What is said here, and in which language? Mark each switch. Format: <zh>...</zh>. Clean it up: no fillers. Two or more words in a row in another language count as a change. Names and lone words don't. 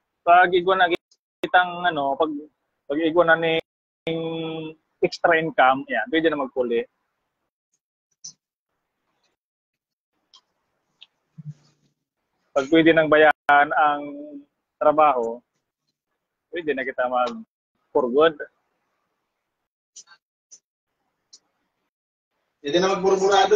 <bik>Pag igwa na kitang ano, pag igwa na ni extra income, yan, pwede na magpuli. Pag pwede nang bayaran ang trabaho, pwede na kita mag</bik> <en>for good.</en> <tl>Hindi na magburburado.</tl>